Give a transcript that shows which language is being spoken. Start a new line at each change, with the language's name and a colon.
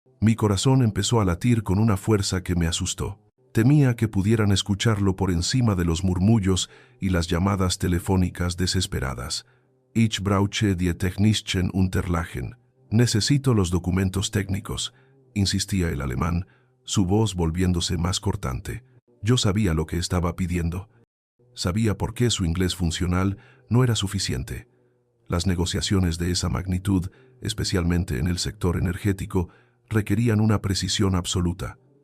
Spanish: Mi corazón empezó a latir con una fuerza que me asustó. Temía que pudieran escucharlo por encima de los murmullos y las llamadas telefónicas desesperadas.
German: Ich brauche die technischen Unterlagen.
Spanish: Necesito los documentos técnicos, insistía el alemán, su voz volviéndose más cortante. Yo sabía lo que estaba pidiendo. Sabía por qué su inglés funcional no era suficiente. Las negociaciones de esa magnitud, especialmente en el sector energético, requerían una precisión absoluta.